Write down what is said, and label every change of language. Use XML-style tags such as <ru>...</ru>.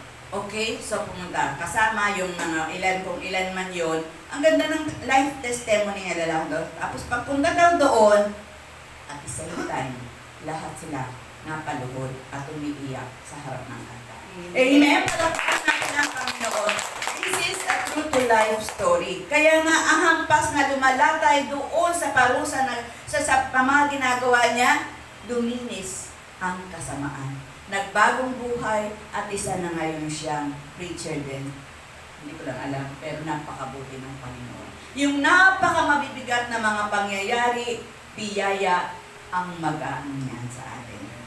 <tl>Okay, so pumunta. Kasama yung mga ilan man yon. Ang ganda ng life testimony niya lang doon. Tapos pagpunta daw doon,</tl> <en>at the same time,</en> <tl>lahat sila napaluhod at umiiyak sa harap ng altar. Amen? Palakpakan natin ang Panginoon.</tl> <en>This is a true to life story.</en> <tl>Kaya nga, ang hampas na lumalatay doon sa parusa sa mga ginagawa niya, luminis ang kasamaan. Nagbagong buhay at isa na ngayon siyang preacher din. Hindi ko lang alam, pero napakabuti ng Panginoon. Yung napakamabibigat na mga pangyayari, biyaya ang mag-aano niyan sa atin.</tl>